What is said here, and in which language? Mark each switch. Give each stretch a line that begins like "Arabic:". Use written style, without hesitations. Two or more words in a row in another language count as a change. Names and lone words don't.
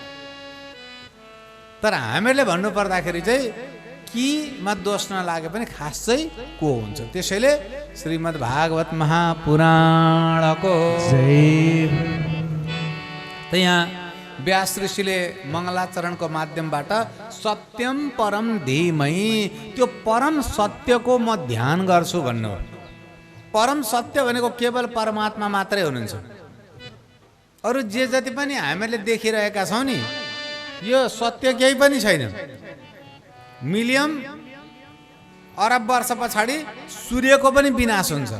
Nepali: तर हामीहरूले भन्नु पर्दाखेरि चाहिँ किमा दोष नलागे पनि खास चाहिँ को हुन्छ। त्यसैले श्रीमद्भागवत महापुराणको त यहाँ व्यास ऋषिले मङ्गलाचरणको माध्यमबाट
Sanskrit: सत्यम परम धीमहि,
Nepali: त्यो परम सत्यको म ध्यान गर्छु भन्नु। परम सत्य भनेको केवल परमात्मा मात्रै हुनुहुन्छ। अरू जे जति पनि हामीले देखिरहेका छौँ नि, यो सत्य केही पनि छैन। मिलियन अरब वर्ष पछाडि सूर्यको पनि विनाश हुन्छ।